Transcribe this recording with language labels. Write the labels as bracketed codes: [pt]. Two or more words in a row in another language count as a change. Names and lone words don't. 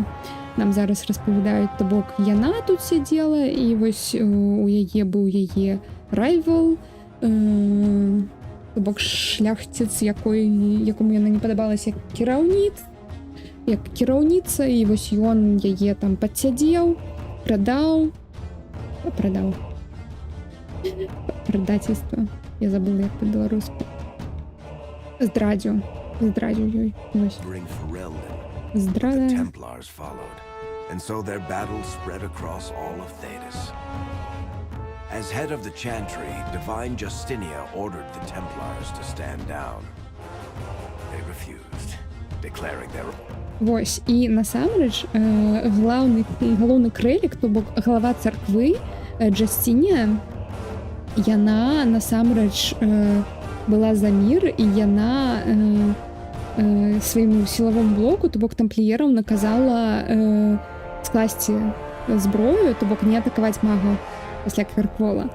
[be] Нам зараз распавядаюць, то бок яна тут сядзела, і вось у яе быў яе райвал, то бок шляхціц, якому яна не падабалася як кіраўніца, і вось ён яе там падсядзеў, прадаў. Прадательство. Я забыла, як па-беларуску. Здрадзіў ёй. Вось. Здрада. [en] And so their battle spread across all of Thedas. As head of the Chantry, Divine Justinia ordered the Templars to stand down. They refused, declaring their... [be] Вось, і насамрэч галоўны крэлік, то бок глава царквы, Джастінія, яна насамрэч была за мір, і яна свайму сілавому блоку, то бок тампліерам наказала скласці зброю, то бок не атакаваць магу пасля Кверквола.